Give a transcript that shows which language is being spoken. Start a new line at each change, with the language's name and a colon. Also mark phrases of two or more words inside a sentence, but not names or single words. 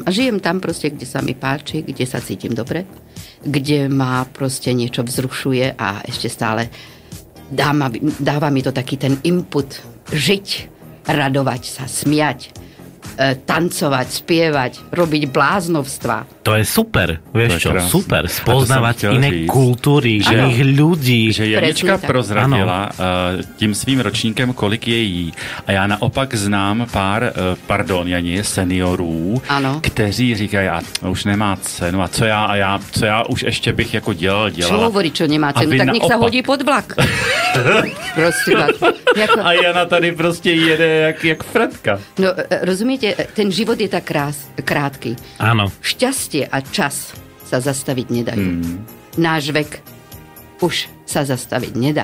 Slovak: A žijem tam proste, kde sa mi páči, kde sa cítim dobre, kde ma proste niečo vzrušuje a ešte stále dáva mi to taký ten input žiť, radovať sa, smiať, tancovať, spievať, robiť bláznovstva. To je super, vieš čo, krásne. Super, spoznávať iné kultúry, iných ľudí.
Czech: Že Janička prozradila tím svým ročníkem, kolik je jí. A já naopak znám pár, Jani, seniorů, kteří říkají, a už nemá cenu, a co já už ještě bych jako dělala.
Slovak: Čo hovorí, čo nemá cenu, tak nech sa hodí pod vlak.
Czech: A Jana tady prostě jede jak Fredka.
Slovak: No, rozumiete, ten život je tak krátky. Áno. Šťastie a čas sa zastaviť nedajú. Náš vek už sa zastaviť nedá.